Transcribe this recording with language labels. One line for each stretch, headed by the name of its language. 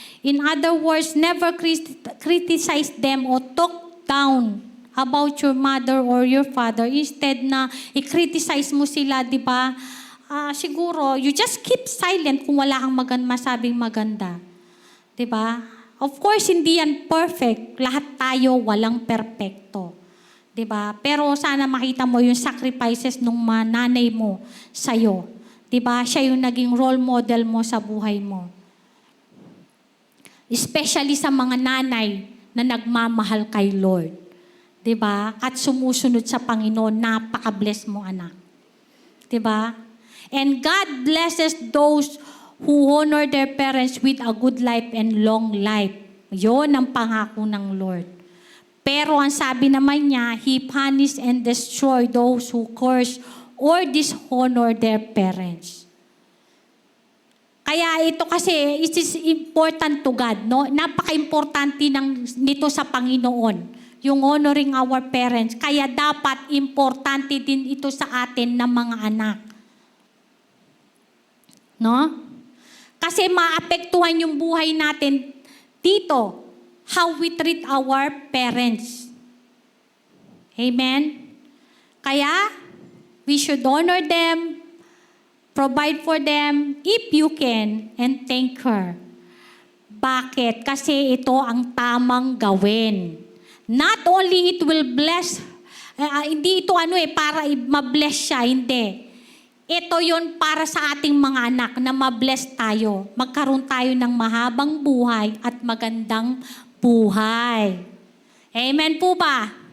English: In other words, never criticize them or talk down about your mother or your father.
Filipino: Instead na i-criticize mo sila, di ba? Siguro,
English: you just keep silent
Filipino: kung wala kang masabing maganda. Di ba?
English: Of course,
Filipino: hindi yan perfect. Lahat tayo walang perpekto. Di ba? Pero sana makita mo yung sacrifices ng nanay mo sa'yo. Di ba? Siya yung naging role model mo sa buhay mo. Especially sa mga nanay na nagmamahal kay Lord. Diba? At sumusunod sa Panginoon, napaka-bless mo, anak. Diba?
English: And God blesses those who honor their parents with a good life and long life.
Filipino: Yon ang pangako ng Lord. Pero ang sabi naman niya,
English: He punish and destroy those who curse or dishonor their parents.
Filipino: Kaya ito kasi,
English: it is important to God,
Filipino: no? Napaka-importante nito sa Panginoon, yung honoring our parents. Kaya dapat importante din ito sa atin na mga anak. No? Kasi maapektuhan yung buhay natin dito,
English: how we treat our parents.
Filipino: Amen? Kaya,
English: we should honor them, provide for them if you can, and thank her.
Filipino: Bakit? Kasi ito ang tamang gawin.
English: Not only it will bless,
Filipino: hindi ito para ma-bless siya, hindi. Ito yon para sa ating mga anak na ma-bless tayo. Magkaroon tayo ng mahabang buhay at magandang buhay. Amen po ba?